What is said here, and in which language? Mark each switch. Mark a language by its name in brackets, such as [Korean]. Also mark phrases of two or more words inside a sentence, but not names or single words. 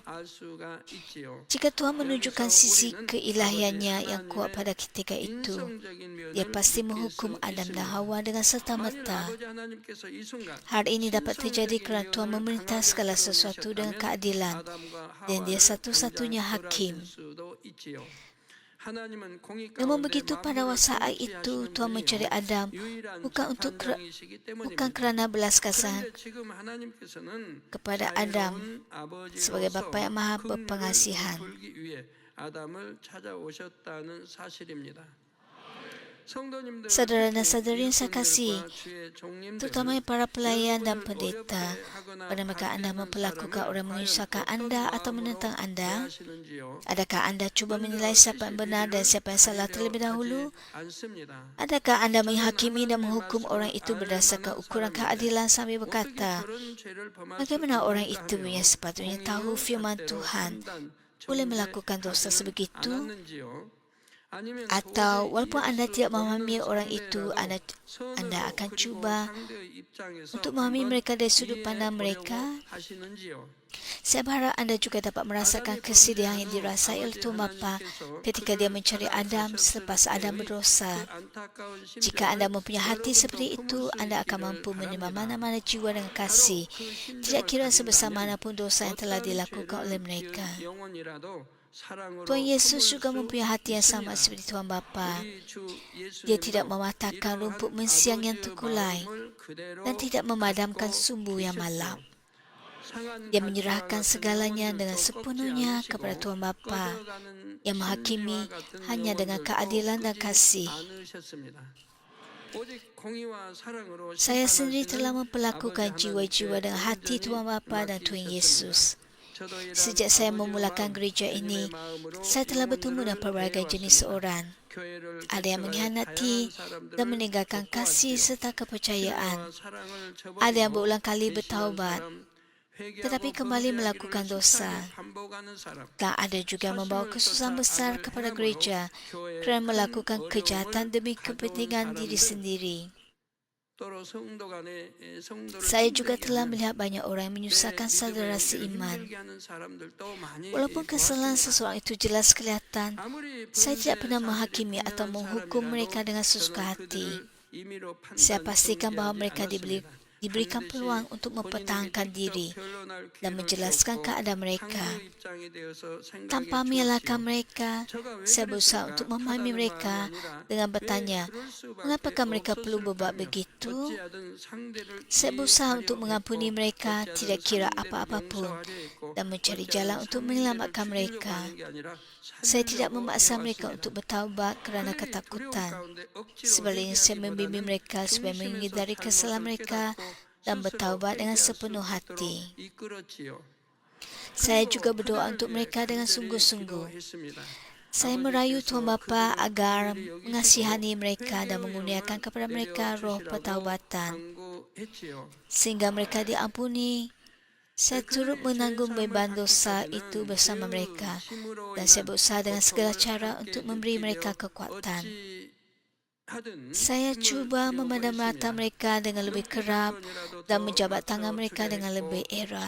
[Malay] Jika Tuhan menunjukkan sisi keilahiannya yang kuat pada ketika itu, dia pasti menghukum Adam dan Hawa dengan serta-merta. Hal ini dapat terjadi kerana Tuhan memerintah segala sesuatu dengan keadilan dan dia satu-satunya hakim. [Korean] 하나님은 공의 [Malay] Namun [Korean] 가운데 [Malay] begitu pada [Korean] 만물을 [Malay] saat itu [Korean] 통치하시는 [Malay] Tuhan mencari [Korean] 분이요 [Malay] Adam [Korean] 유일한 [Malay] bukan [Korean] 재판장이시기 [Malay] bukan [Korean] 때문입니다. [Malay] kerana belas kasihan [Korean] 그런데 지금 하나님께서는 [Malay] kepada Adam [Korean] 자애로운 [Malay] sebagai Bapa yang [Korean] 아버지로서 [Malay] maha [Korean] 긍휼을 [Malay] berpengasihan. [Korean] 베풀기 위해 아담을 찾아오셨다는 사실입니다. 성도님들, [Malay] Saudara dan [Korean] 특히 [Malay] saudari yang saya kasih, [Korean] 일꾼들과 주의 종님들, [Malay] terutama para pelayan dan [Korean] 여러분을 [Malay] pendeta, [Korean] 어렵게 하거나 [Malay] pada mereka Anda [Korean] 반대하는 [Malay] memperlakukan [Korean] 사람을 [Malay] orang [Korean] 과연 [Malay] menyusahkan [Korean] 어떤 [Malay] Anda atau [Korean] 마음으로 [Malay] menentang Anda, [Korean] 대하시는지요? [Malay] adakah Anda cuba menilai siapa yang benar dan siapa yang salah terlebih dahulu? [Korean] 않습니다. [Malay] Adakah Anda [Korean] 저는 [Malay] menghakimi dan [Korean] 하나님의 [Malay] menghukum orang [Korean] 말씀을 [Malay] itu [Korean] 알 [Malay] berdasarkan [Korean] 만한 [Malay] ukuran [Korean] 사람인데 [Malay] keadilan sambil [Korean] 어떻게 [Malay] berkata, [Korean] 저런 죄를 범할 수 [Malay] bagaimana orang [Korean] 있는가 [Malay] itu [Korean] 하며 [Malay] yang sepatutnya tahu [Korean] 공의의 [Malay] firman [Korean] 잣대로 [Malay] Tuhan [Korean] 판단, [Malay] boleh melakukan dosa [Korean] 정죄하지는 [Malay] sebegitu? [Korean] 않았는지요? 아니면 [Malay] Atau [Korean] 도저히 [Malay] walaupun [Korean] 이해할 [Malay] Anda [Korean] 수 [Malay] tidak [Korean] 없는 [Malay] memahami orang itu, [Korean] 상대라도 [Malay] Anda [Korean] 선으로 [Malay] akan [Korean] 그리고 [Malay] cuba [Korean] 상대의 입장에서 [Malay] untuk memahami [Korean] 한번 [Malay] mereka dari sudut [Korean] 이해해 [Malay] pandang [Korean] 보려고 [Malay] mereka? [Korean] 하시는지요? [Malay] Saya berharap Anda juga dapat merasakan [Korean] 아담이 [Malay] kesedihan [Korean] 범죄한 [Malay] yang [Korean] 후 [Malay] dirasai oleh [Korean] 아버지 [Malay] Tuhan Bapa [Korean] 하나님께서 [Malay] ketika dia [Korean] 그를 [Malay] mencari [Korean] 찾아 [Malay] Adam [Korean] 오셨을 [Malay] selepas Adam [Korean] 때의 [Malay] berdosa. [Korean] 그 안타까운 [Malay] Jika Anda [Korean] 심정을 [Malay] mempunyai hati [Korean] 여러분도 [Malay] seperti [Korean] 품을 [Malay] itu, [Korean] 수 [Malay] Anda akan [Korean] 있기를 [Malay] mampu menerima [Korean] 바랍니다. [Malay] mana-mana jiwa dengan [Korean] 바로 [Malay] kasih. [Korean] 그 [Malay] Tidak [Korean] 심정을 [Malay] kira sebesar [Korean] 가진다면 [Malay] manapun dosa yang telah [Korean] 어떤 [Malay] dilakukan oleh [Korean] 죄를 [Malay] mereka. [Korean] 지은 영혼이라도 사랑으로 [Malay] Tuhan Yesus [Korean] 품을 [Malay] juga [Korean] 수 [Malay] mempunyai hati yang sama [Korean] 있습니다. [Malay] seperti Tuhan Bapa. [Korean] 우리 주 [Malay] Dia tidak [Korean] 예수님도 [Malay] mematahkan rumput [Korean] 이러한 [Malay] mensiang yang [Korean] 아버지의 [Malay] terkulai [Korean] 마음을 그대로 [Malay] dan tidak memadamkan [Korean] 가지고 [Malay] sumbu yang malam. [Korean] 계셨지요. 상한 [Malay] Dia [Korean] 가지와 [Malay] menyerahkan [Korean] 같은 [Malay] segalanya [Korean] 영혼들도 [Malay] dengan [Korean] 꺾지 [Malay] sepenuhnya [Korean] 않으시고 [Malay] kepada Tuhan Bapa [Korean] 꺼져가는 [Malay] yang menghakimi [Korean] 심지와 같은 [Malay] hanya dengan [Korean] 영혼들도 [Malay] keadilan dan [Korean] 끄지 [Malay] kasih. [Korean] 않으셨습니다. 오직 공의와 사랑으로 [Malay] Saya sendiri telah [Korean] 심판하시는 [Malay] memperlakukan [Korean] 아버지 [Malay] jiwa-jiwa [Korean] 하나님께 [Malay] dengan hati [Korean] 온전히 [Malay] Tuhan Bapa dan Tuhan [Korean] 맡기셨습니다. [Malay] Yesus. [Korean] 저도 이러한 [Malay] Sejak saya [Korean] 아버지의 [Malay] memulakan [Korean] 마음, [Malay] gereja [Korean] 주님의 [Malay] ini, [Korean] 마음으로 [Malay] saya telah bertemu dengan [Korean] 영혼들을 [Malay] pelbagai jenis [Korean] 대해왔습니다. [Malay] orang. [Korean] 교회를 [Malay] Ada yang [Korean] 개척하여 [Malay] mengkhianati [Korean] 다양한 [Malay] dan [Korean] 사람들을 [Malay] meninggalkan kasih [Korean] 접보았지요. [Malay] serta kepercayaan. [Korean] 신뢰와 사랑을 [Malay] Ada yang [Korean] 저버리고 [Malay] berulang kali [Korean] 배신한 [Malay] bertaubat, [Korean] 사람, 회개하고 [Malay] tetapi kembali [Korean] 범죄하기를 [Malay] melakukan dosa. [Korean] 숱하게 반복하는 사람, [Malay] Dan ada juga yang membawa [Korean] 사심을 [Malay] kesusahan [Korean] 쫓아 [Malay] besar [Korean] 악을 [Malay] kepada [Korean] 행함으로 [Malay] gereja [Korean] 교회에 [Malay] kerana [Korean] 큰 [Malay] melakukan [Korean] 어려움을 [Malay] kejahatan demi [Korean] 가져온 [Malay] kepentingan diri [Korean] 사람들, [Malay] sendiri. [Korean] 또로 성도 간에 성도를 [Malay] Saya juga [Korean] 힘들게 [Malay] telah [Korean] 하는 [Malay] melihat banyak orang yang [Korean] 내 [Malay] menyusahkan saudara [Korean] 믿음의 영들을 [Malay] seiman. [Korean] 힘들게 하는 사람들도 많이 [Malay] Walaupun kesalahan [Korean] 보았습니다. [Malay] seseorang itu jelas kelihatan, [Korean] 아무리 [Malay] saya tidak [Korean] 범죄 [Malay] pernah [Korean] 사실이 [Malay] menghakimi atau [Korean] 분명한 [Malay] menghukum mereka [Korean] 사람이라도 [Malay] dengan sesuka [Korean] 저는 [Malay] hati. [Korean] 그들을 임의로 [Malay] Saya [Korean] 판단 [Malay] pastikan bahawa [Korean] 정죄하지 [Malay] mereka [Korean] 않았습니다. [Malay] diberikan [Korean] 반드시 [Malay] peluang untuk [Korean] 본인에게 [Malay] mempertahankan [Korean] 직접 [Malay] diri [Korean] 변론할 [Malay] dan [Korean] 기회를 [Malay] menjelaskan [Korean] 주었고 [Malay] keadaan mereka. [Korean] 상대의 입장에 대해서 생각해 [Malay] Tanpa [Korean] 주었지요. [Malay] menyalahkan mereka, [Korean] 저가 왜 [Malay] saya berusaha [Korean] 그랬을까? [Malay] untuk memahami [Korean] 하다는 [Malay] mereka [Korean] 마음이 아니라 [Malay] dengan [Korean] 왜 [Malay] bertanya, [Korean] 그럴 수밖에 [Malay] mengapakah mereka perlu [Korean] 없었을까 [Malay] berbuat [Korean] 하며 [Malay] begitu? [Korean] 어찌하든 상대를 [Malay] Saya berusaha [Korean] 이해하려 [Malay] untuk mengampuni [Korean] 했고 [Malay] mereka, [Korean] 어찌하든 [Malay] tidak kira [Korean] 상대를 [Malay] apa-apapun, [Korean] 용서하려 했고 [Malay] dan mencari [Korean] 어찌하든 [Malay] jalan untuk [Korean] 상대를 [Malay] menyelamatkan [Korean] 죽이려고 [Malay] mereka. [Korean] 하는 게 아니라 [Malay] Saya tidak [Korean] 살리려고 [Malay] memaksa mereka [Korean] 해왔습니다. [Malay] untuk bertaubat kerana [Korean] 그들이 두려움 [Malay] ketakutan. [Korean] 가운데 억지로 [Malay] Sebaliknya, saya membimbing [Korean] 회개하기보다는 [Malay] mereka supaya [Korean] 중심에서 [Malay] menghindari kesalahan [Korean] 잘못을 [Malay] mereka [Korean] 깨닫고 [Malay] dan [Korean] 스스로 [Malay] bertaubat dengan [Korean] 회개할 수 [Malay] sepenuh hati. [Korean] 있도록 이끌었지요. [Malay] Saya juga [Korean] 그리고 [Malay] berdoa [Korean] 그들을 [Malay] untuk [Korean] 위해 [Malay] mereka dengan [Korean] 간절히 [Malay] sungguh-sungguh. [Korean] 기도했습니다. [Malay] Saya merayu Tuhan Bapa [Korean] 아버지께서 [Malay] agar [Korean] 그들을 여기시고 [Malay] mengasihani mereka dan [Korean] 회개의 [Malay] mengurniakan [Korean] 영을 [Malay] kepada mereka roh [Korean] 내려주시라고 [Malay] pertaubatan [Korean] 간구했지요. [Malay] sehingga mereka diampuni. Saya turut menanggung beban dosa itu bersama mereka dan saya berusaha dengan segala cara untuk memberi mereka kekuatan. Saya cuba memandang mata mereka dengan lebih kerap dan menjabat tangan mereka dengan lebih erat.